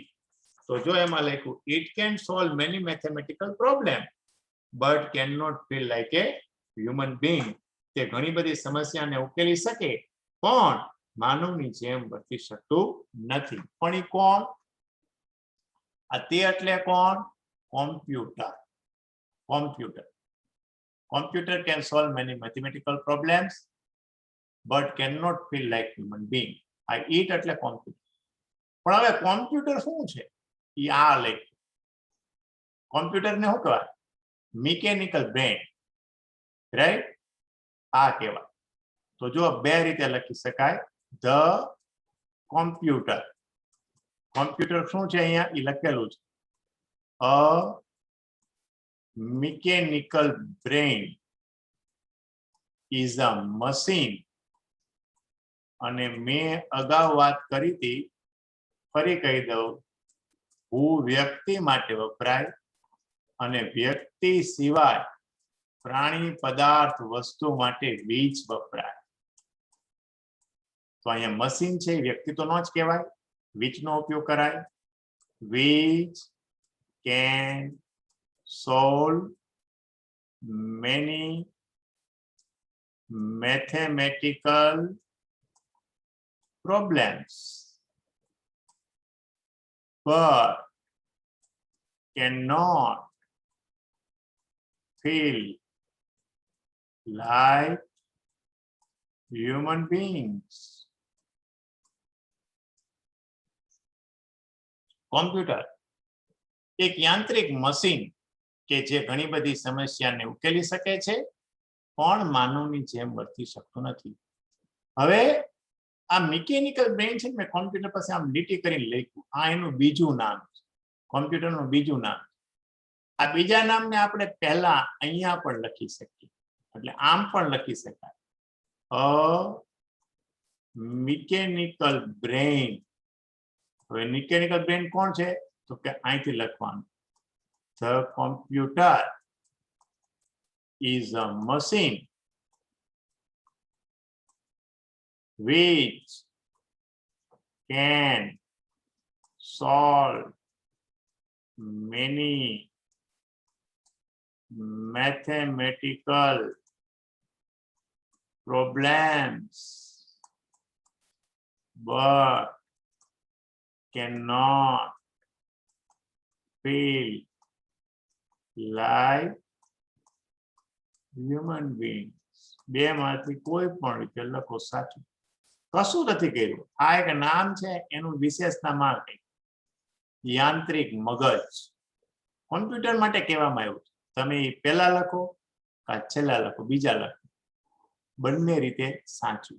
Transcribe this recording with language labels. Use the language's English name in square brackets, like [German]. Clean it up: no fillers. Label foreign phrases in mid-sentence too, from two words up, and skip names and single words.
[Gujarati] તો જો એમાં લખ્યું, [English] it can solve many mathematical problem but can not feel like a human being. [Gujarati] તે ઘણી બધી સમસ્યાને ઉકેલી શકે પણ માનવની જેમ વર્તી શકતું નથી. પણ એ કોણ? આ તે એટલે કોણ? [English] કોમ્પ્યુટર. કોમ્પ્યુટર કોમ્પ્યુટર can solve many mathematical problems but cannot feel like human being. [Gujarati] આ it એટલે કોમ્પ્યુટર. પણ હવે કોમ્પ્યુટર શું છે? એ આ લઈ, કોમ્પ્યુટરને શું કહેવાય? [English] mechanical brain, right? [Gujarati] આ કહેવાય. તો જો બે રીતે લખી શકાય. [English] the computer. [Gujarati] કોમ્પ્યુટર શું છે? અહીંયા એ લખેલું છે, અ [English] mechanical brain is a machine. [Gujarati] અને મેં અગાઉ વાત કરી હતી, ફરી કહી દઉં, હું વ્યક્તિ માટે વપરાય અને વ્યક્તિ સિવાય પ્રાણી, પદાર્થ, વસ્તુ માટે વીજ વપરાય. તો અહીંયા મશીન છે, વ્યક્તિ તો ન જ કહેવાય, વીજનો ઉપયોગ કરાય. [English] વીજ can solve many mathematical problems but cannot feel like human beings. [Gujarati] કોમ્પ્યુટર એક યાંત્રિક મશીન કે જે ઘણી બધી સમસ્યાને ઉકેલી શકે છે પણ માનવની જેમ વર્તી શકતું નથી. હવે આ [English] mechanical brain [Gujarati] છે, મેં કોમ્પ્યુટર પાસે આમ લીટી કરીને લખ્યું, આ એનું બીજું નામ છે, કોમ્પ્યુટરનું બીજું નામ. આ બીજા નામને આપણે પહેલા અહીંયા પણ લખી શકીએ, એટલે આમ પણ લખી શકાય, [English] a mechanical brain. [Gujarati] હવે [English] mechanical brain [Gujarati] કોણ છે? તો કે અહીંથી લખવાનું, [English] the computer is a machine which can solve many mathematical problems but cannot feel like human beings. [Gujarati] બે માંથી કોઈ પણ રીતે લખો, સાચું. કશું નથી કર્યું. આ એક નામ છે, એનું વિશેષતા માં યાંત્રિક મગજ. કોમ્પ્યુટર માટે કહેવામાં આવ્યું છે, તમે પહેલા લખો કે છેલ્લા લખો, બીજા લખો, બંને રીતે સાચું.